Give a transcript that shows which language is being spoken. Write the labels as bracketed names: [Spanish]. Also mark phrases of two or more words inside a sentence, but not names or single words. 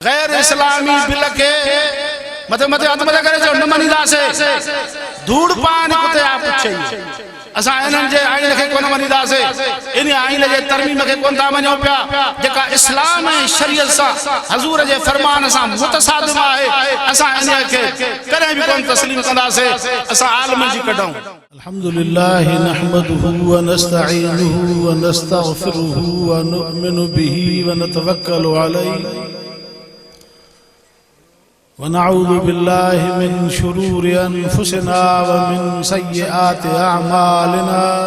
[Sindhi] गैर इस्लामी बिल के मते मते हथ मथे करे जो न मनीदासे धूड़ पानी कुते आप पुछे असा इनन जे आइन के कोन मनीदासे इन आइन जे तरमीम के कोन ता मनो पिया जेका इस्लाम ऐं शरीयत सा हुजूर जे फरमान सा मुतसादिम आहे असा इन के करे भी कोन तस्लीम कंदासे असा आलम जी कढूं [Arabic] الحمد لله نحمده ونستعينه ونستغفره ونؤمن به ونتوكل عليه ونعوذ بالله من شرور أنفسنا ومن سيئات أعمالنا